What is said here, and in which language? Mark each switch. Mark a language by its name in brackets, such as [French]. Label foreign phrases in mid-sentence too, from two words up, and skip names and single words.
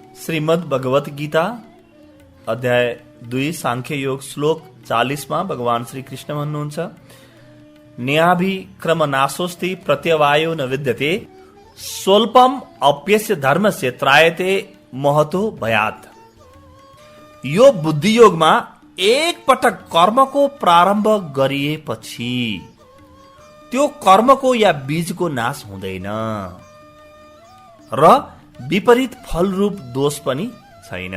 [Nepali] श्रीमद् भगवत गीता अध्याय 2 सांख्य योग श्लोक 40 मा भगवान श्री कृष्ण भन्नुहुन्छ, [Sanskrit] न्याभिक्रम नाशोस्ति प्रत्यवायो न विद्यते स्वल्पम अप्यस्य धर्मस्य त्रायते महतो भयात्। [Nepali] यो बुद्धि योगमा एक पटक कर्मको प्रारम्भ गरिएपछि त्यो कर्मको या बीजको नाश हुँदैन र विपरीत फलरूप दोष पनि छैन।